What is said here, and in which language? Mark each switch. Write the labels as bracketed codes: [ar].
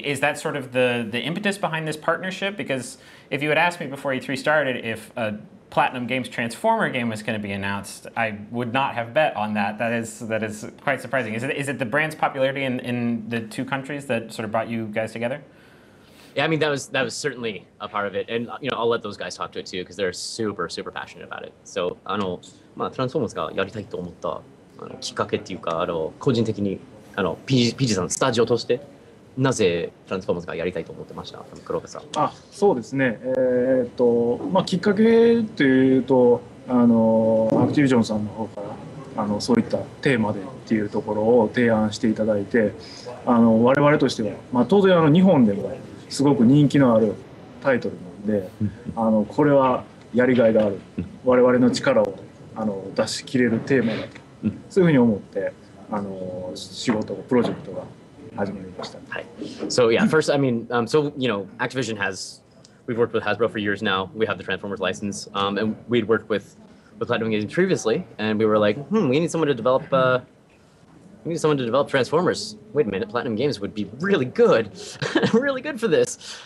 [en] Is that sort of the impetus behind this partnership? Because if you had asked me before E3 started if a PlatinumGames Transformer game was going to be announced, I would not have bet on that. That is quite surprising. Is it the brand's popularity in the two countries that sort of brought you guys together? Yeah, I mean that was certainly a part of it, and I'll let those guys talk to it too because they're super passionate about it. [ja] So Transformers がやりたいと思ったきっかけっていうか個人的にPG さんスタジオとしてなぜトランスフォーマーズがやりたいと思ってました、黒部さん。そうですね。きっかけというとアクティビジョンさんの方からそういったテーマでっていうところを提案していただいて、我々としては、当然日本でもすごく人気のあるタイトルなんで、これはやりがいがある、我々の力を出し切れるテーマだと、そういうふうに思って仕事プロジェクトが始まりました。はい。 [en] So yeah, first I mean, Activision we've worked with Hasbro for years now. We have the Transformers license, and we'd worked with PlatinumGames previously, and we were like, we need someone to develop. We need someone to develop Transformers. Wait a minute, PlatinumGames would be really good, really good for this.